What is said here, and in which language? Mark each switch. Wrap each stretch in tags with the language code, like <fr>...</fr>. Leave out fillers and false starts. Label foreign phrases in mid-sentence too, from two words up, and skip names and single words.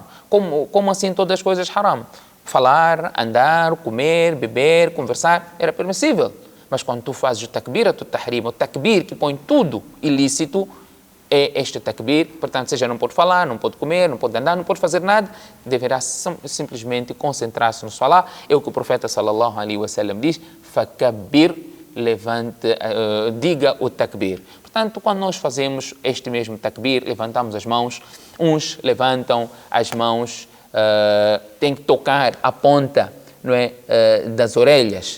<pt>Como assim todas as coisas haram? Falar, andar, comer, beber, conversar, era permissível. Mas quando tu fazes o takbir, o takbir que põe tudo ilícito, é este takbir. Portanto, seja não pode falar, não pode comer, não pode andar, não pode fazer nada, deverá simplesmente concentrar-se no salah. É o que o profeta</pt> <ar>صلى الله عليه وسلم</ar> <pt>diz, fakabbir, levante, diga o takbir. Portanto, quando nós fazemos este mesmo takbir, levantamos as mãos, uns levantam as mãos, tem que tocar a ponta, não é, das orelhas.</pt>